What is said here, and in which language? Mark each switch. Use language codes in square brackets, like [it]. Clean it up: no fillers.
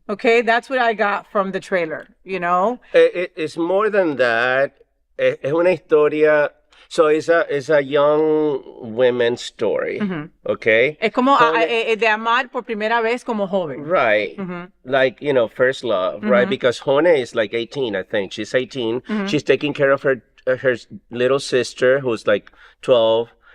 [en] Okay, that's what I got from the trailer, It's more than that. [es] Es una historia. [en] So it's a young women's story, okay? [es] Es como de amar por primera vez como joven. [en] Right. Like, first love, right? Because Jone is like 18, I think. She's 18. She's taking care of her little sister who's like 12.